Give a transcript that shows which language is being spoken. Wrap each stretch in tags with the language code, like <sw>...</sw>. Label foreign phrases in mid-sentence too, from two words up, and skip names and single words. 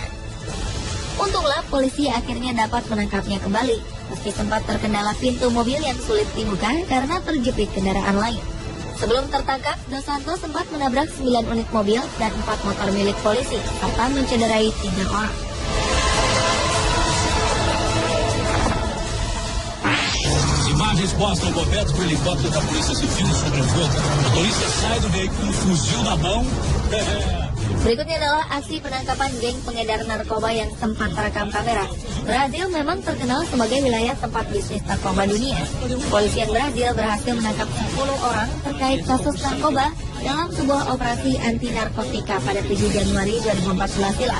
<id>Untunglah polisi akhirnya dapat menangkapnya kembali, meski sempat terkendala pintu mobil yang sulit dibuka karena terjepit kendaraan lain. Sebelum tertangkap, Dos Santos sempat menabrak 9 unit mobil dan 4 motor milik polisi, serta mencederai 3 orang.</id> <pt>Imagens mostram bobetos do helicóptero da Polícia Civil sobrevoando. O motorista sai do veículo, fuzil na mão.</pt> <id>Berikutnya adalah aksi penangkapan geng pengedar narkoba yang sempat terekam kamera. Brazil memang terkenal sebagai wilayah tempat bisnis narkoba dunia. Kepolisian Brazil berhasil menangkap 10 orang terkait kasus narkoba dalam sebuah operasi anti narkotika pada 7 Januari 2014 silam.</id>